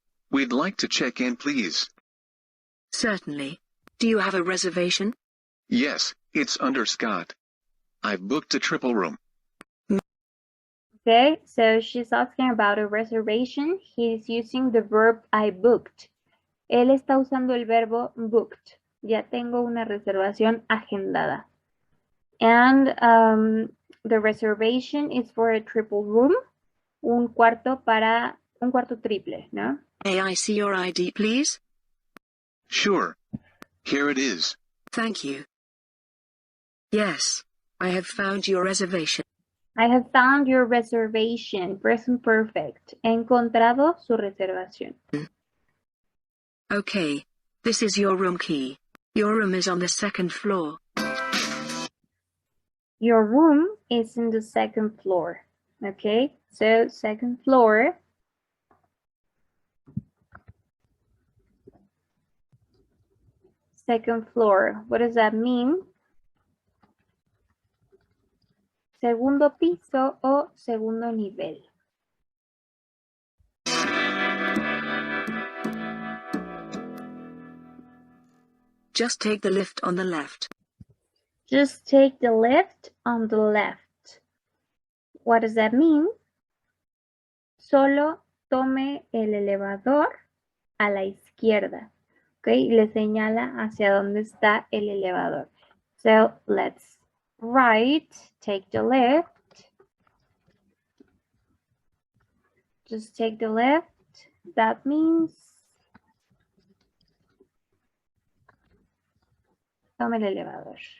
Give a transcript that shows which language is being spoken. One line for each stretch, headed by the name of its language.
English: We'd like to check in, please. Certainly. Do you have a reservation? Yes, it's under Scott. I've booked a triple room. Okay, so she's asking about a reservation. He's using the verb I booked.
Spanish: Él está usando el verbo booked. Ya tengo una reservación agendada.
English: And the reservation is for a triple room.
Spanish: Un cuarto triple, ¿no?
English: May I see your ID, please? Sure. Here it is. Thank you. Yes, I have found your reservation. I have found your reservation. Present perfect.
Spanish: He encontrado su reservación.
English: Okay, this is your room key. Your room is on the second floor. Your room is in the second floor. Okay, so second floor. Second floor. What does that mean?
Spanish: Segundo piso o segundo nivel.
English: Just take the lift on the left. Just take the lift on the left. What does that mean?
Spanish: solo tome el elevador a la izquierda. ¿Ok? Le señala hacia dónde está el elevador.
English: So, let's write, take the left. Just take the left. That means
Spanish: tome el elevador.